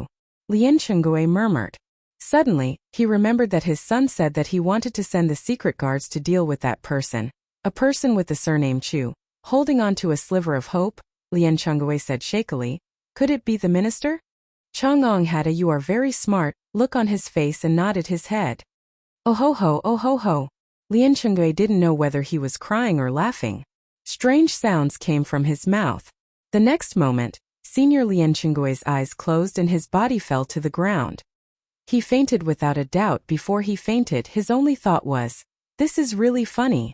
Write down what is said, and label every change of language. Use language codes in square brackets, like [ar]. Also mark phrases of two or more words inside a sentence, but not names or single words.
[en] Lien Chenggui murmured. Suddenly, he remembered that his son said that he wanted to send the secret guards to deal with that person. A person with the surname Chu. Holding on to a sliver of hope, Lien Chenggui said shakily. Could it be the minister? Chang'ong had a "you are very smart" look on his face and nodded his head. Oh ho ho, oh ho ho. Lien Chenggui didn't know whether he was crying or laughing. Strange sounds came from his mouth. The next moment, Senior Lien Chengui's eyes closed and his body fell to the ground. He fainted without a doubt. Before he fainted, his only thought was, this is really funny.